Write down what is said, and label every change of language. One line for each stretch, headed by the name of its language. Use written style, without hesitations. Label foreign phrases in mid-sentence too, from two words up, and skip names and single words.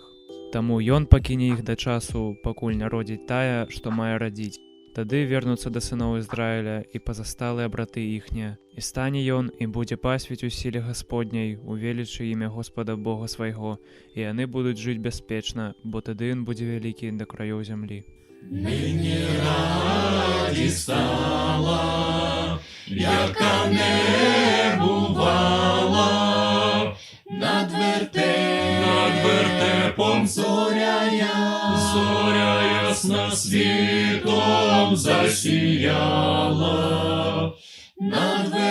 Belarusian: Таму ён пакіне іх да часу, пакуль народзіць тая, што мае радзіць. Тады вернуцца да сыноў Ізраіля і пазасталыя браты іхнія. І стане ён і будзе пасвіць у сіле Гасподняй, у велічы імя Господа Бога свайго, і яны будуць жыць бяспечна, бо тады ён будзе вялікі да краёў зямлі.
Ukrainian: нині радість стала, яка не бувала, над вертепом зоря ясна світом засіяла, над